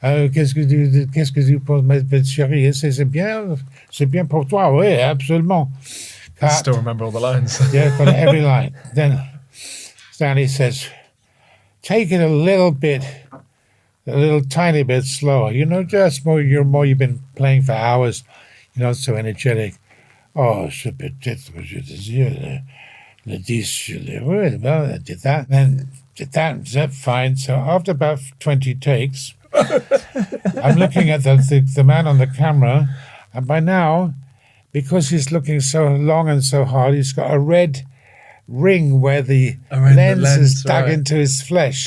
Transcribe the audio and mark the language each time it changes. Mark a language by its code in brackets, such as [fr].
[fr] Qu'est-ce que tu penses, ma chérie? C'est bien pour toi, oui, absolument. [en] I still remember all the lines. Yeah, got every line. Then Stanley says, take it a little tiny bit slower. Just more, you've been playing for hours. You're not so energetic. [fr] Oh, c'est peut-être que je désire le 10 sur les roues. [en] Well, I did that. Then did that, fine. So after about 20 takes, I'm looking at the man on the camera, and by now, because he's looking so long and so hard, he's got a red ring where the Around the lens is lens, dug right. into his flesh.